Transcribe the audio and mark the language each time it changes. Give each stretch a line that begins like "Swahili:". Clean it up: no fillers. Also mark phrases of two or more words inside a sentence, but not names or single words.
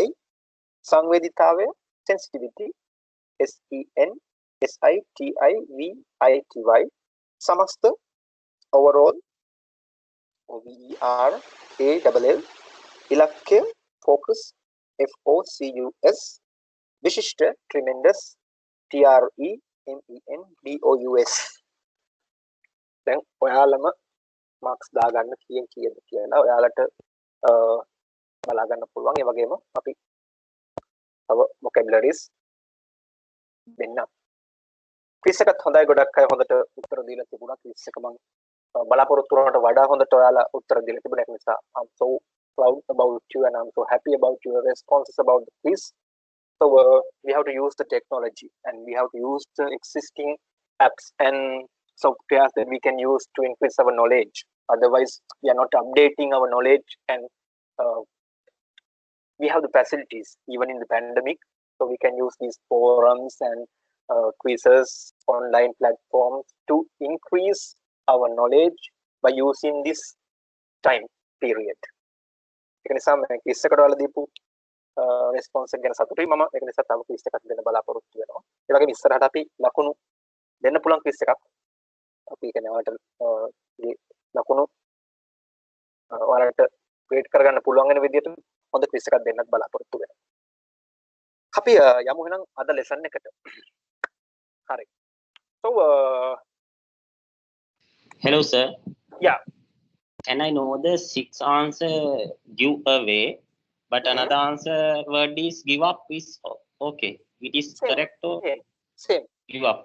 English: Sangveditave, sensitivity, SENSITIVITY. Samasta, overall, OVERALL. Ilakya, focus, FOCUS. Vishishta, tremendous, TREMENDOUS.
Sinhala: දැන් ඔයාලම මාක්ස් දාගන්න කීයෙන් කීයද කියලා ඔයාලට බලා ගන්න පුළුවන්. ඒ වගේම අපි තව vocabularies දෙන්න. ක්විස් එකත් හොඳයි, ගොඩක් අය හොඳට උත්තර දීලා තිබුණා. ක්විස් එක මම බලාපොරොත්තු වුණාට වඩා හොඳට ඔයාලා උත්තර දීලා තිබුණා. ඒ නිසා
English: I'm so proud about you and I'm so happy about your responses about the quiz. So we have to use the technology and we have to use the existing apps and softwares that we can use to increase our knowledge. Otherwise, we are not updating our knowledge, and we have the facilities even in the pandemic. So we can use these forums and quizzes, online platforms to increase our knowledge by using this time period.
Sinhala: ඒක නිසා මම quiz එකට ඔයාලා දීපු response එක ගැන සතුටුයි මම. ඒක නිසා තව quiz එකක් දෙන්න බලාපොරොත්තු වෙනවා. ඒ වගේම ඉස්සරහට අපි ලකුණු දෙන්න පුළුවන් quiz එකක්. අපි කියන්නේ ඔයාලට ලකුණු ඔයාලට ක්‍රියේට් කරගන්න පුළුවන් වෙන විදිහට හොඳ quiz එකක් දෙන්නත් බලාපොරොත්තු වෙනවා. අපි යමු එහෙනම් අද lesson එකට. හරි.
English: So Hello, sir. yeah. Can I know the 6 answer give away, but another answer word is give up is okay. It is Same. correct or Same. give up?